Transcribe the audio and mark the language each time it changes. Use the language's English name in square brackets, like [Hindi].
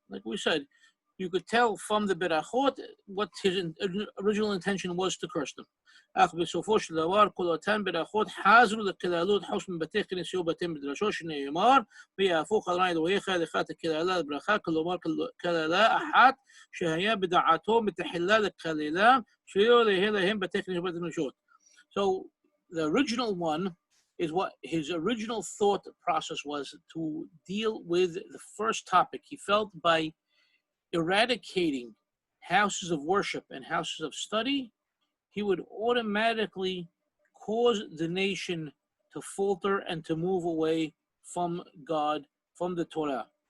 [English] Like we said, you could tell from the berachot what his original intention was to curse them. [Hebrew] אך בסופו של דבר כל אותן ברכות חזרו לקללות חוץ מבתי כנסיות ובתי מדרשות שנאמר ויהפוך אדוני אלוהיך לך את הקללה לברכה, כלומר קללה אחת שהיה בדעתו מתחילה לקללה שלא יהיה להם בתי כנסיות ובתי מדרשות. [English] So the original one is what his original thought process was to deal with the first topic. He felt by eradicating houses of worship and houses of study, he would automatically cause the nation to falter and to move away from God, from the Torah.